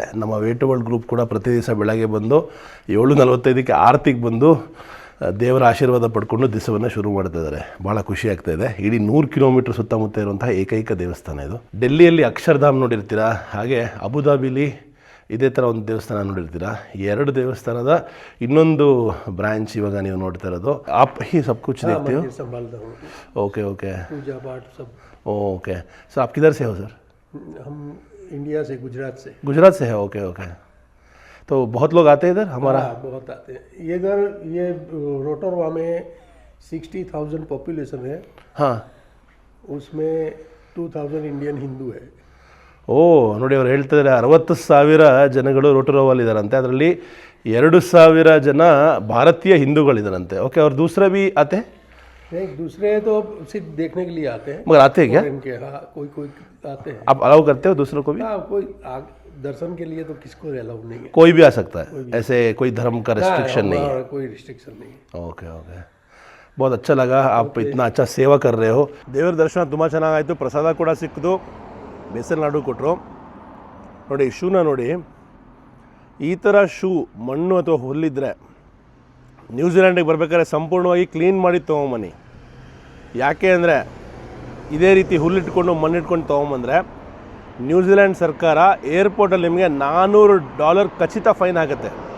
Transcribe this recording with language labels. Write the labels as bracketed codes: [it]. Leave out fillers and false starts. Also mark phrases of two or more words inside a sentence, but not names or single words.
[kn] ನಮ್ಮ ವೇಟ್ ವರ್ಲ್ಡ್ ಗ್ರೂಪ್ ಕೂಡ ಪ್ರತಿ ದಿವಸ ಬೆಳಗ್ಗೆ ಬಂದು 7:45ಕ್ಕೆ ಆರತಿಗೆ ಬಂದು ದೇವರ ಆಶೀರ್ವಾದ ಪಡ್ಕೊಂಡು ದಿವಸವನ್ನು ಶುರು ಮಾಡ್ತಾ ಇದ್ದಾರೆ. ಭಾಳ ಖುಷಿ ಆಗ್ತಾಯಿದೆ. ಇಡೀ 100 ಕಿಲೋಮೀಟ್ರ್ ಸುತ್ತಮುತ್ತ ಇರುವಂತಹ ಏಕೈಕ ದೇವಸ್ಥಾನ ಇದು. ಡೆಲ್ಲಿಯಲ್ಲಿ ಅಕ್ಷರ್ಧಾಮ್ ನೋಡಿರ್ತೀರಾ, ಹಾಗೆ ಅಬುದಾಬಿಲಿ ಇದೇ ಥರ ಒಂದು ದೇವಸ್ಥಾನ ನೋಡಿರ್ತೀರಾ. 2 ದೇವಸ್ಥಾನದ ಇನ್ನೊಂದು ಬ್ರಾಂಚ್ ಇವಾಗ ನೀವು ನೋಡ್ತಾ ಇರೋದು. [hi] आप ही सब कुछ देखते हो? [en] okay okay, [hi] पूजा पाठ सब. ओके. सर आप किधर से हो सर? हम इंडिया से, गुजरात से है. [en] okay okay. [hi] तो बहुत लोग आते हैं इधर हमारा? हाँ, बहुत आते हैं. ये रोटोरवा में 60,000 पॉपुलेशन है. हाँ, उसमें 2,000 इंडियन हिंदू है. [kn] ನೋಡಿ, ಅವ್ರು ಹೇಳ್ತಿದ್ದಾರೆ 60,000 ಜನಗಳು ರೋಟೊರೋವಲ್ಲಿದ್ದಾರಂತೆ. ಅದರಲ್ಲಿ 2,000 ಜನ ಭಾರತೀಯ ಹಿಂದೂಗಳಿದ್ದಾರಂತೆ. ಓಕೆ. [hi] और दूसरा भी आते हैं? नहीं, दूसरे तो सिर्फ देखने के लिए आते हैं. मगर आते हैं क्या? इनके हाँ, कोई आते हैं. आप अलाउ करते हो दूसरों को भी? हाँ, कोई दर्शन के लिए तो किसको अलाउ नहीं है. कोई भी आ सकता है, ऐसे कोई धर्म का रिस्ट्रिक्शन नहीं है? कोई रिस्ट्रिक्शन नहीं है. [en] okay okay. [hi] बहुत अच्छा लगा, आप इतना अच्छा सेवा कर रहे हो. [kn] ದೇವರ ದರ್ಶನ ತುಂಬ ಚೆನ್ನಾಗಾಯಿತು. ಪ್ರಸಾದ ಕೂಡ ಸಿಕ್ಕಿತು. ಬೇಸನ್ ಲಾಡು ಕೊಟ್ಟರು. ನೋಡಿ, ಶೂನ ನೋಡಿ, ಈ ಥರ ಶೂ ಮಣ್ಣು ಅಥವಾ ಹುಲ್ಲಿದ್ದರೆ ನ್ಯೂಜಿಲ್ಯಾಂಡಿಗೆ ಬರಬೇಕಾದ್ರೆ ಸಂಪೂರ್ಣವಾಗಿ ಕ್ಲೀನ್ ಮಾಡಿ ತೊಗೊಂಬನ್ನಿ. ಯಾಕೆ ಅಂದರೆ ಇದೇ ರೀತಿ ಹುಲ್ಲಿಟ್ಕೊಂಡು ಮಣ್ಣಿಟ್ಕೊಂಡು ತೊಗೊಂಬಂದರೆ ನ್ಯೂಜಿಲ್ಯಾಂಡ್ ಸರ್ಕಾರ ಏರ್ಪೋರ್ಟಲ್ಲಿ ನಿಮಗೆ $400 ಖಚಿತ ಫೈನ್ ಆಗುತ್ತೆ.